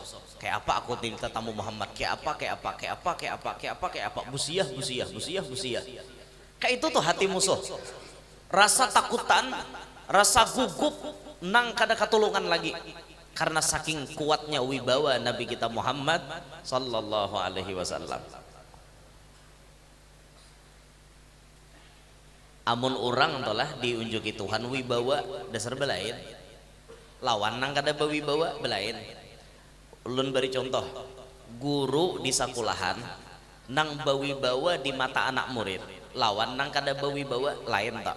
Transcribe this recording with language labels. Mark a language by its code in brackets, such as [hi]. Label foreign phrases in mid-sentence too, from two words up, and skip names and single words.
[bjn] Kayak apa aku nih tetamu Muhammad? Kayak apa? Busiah. Kayak itu tuh hati musuh. Rasa takutan, rasa gugup nang kada katulungan lagi. [id] Karena saking kuatnya wibawa Nabi kita Muhammad [ar] صلى الله عليه وسلم. [bjn] Amun orang tolah diunjuki Tuhan wibawa dasar belain. Lawan nang kada bawibawa belain. Ulun beri contoh, guru di sekolahan nang bawibawa di mata anak murid, lawan nang kada bawibawa lain tak.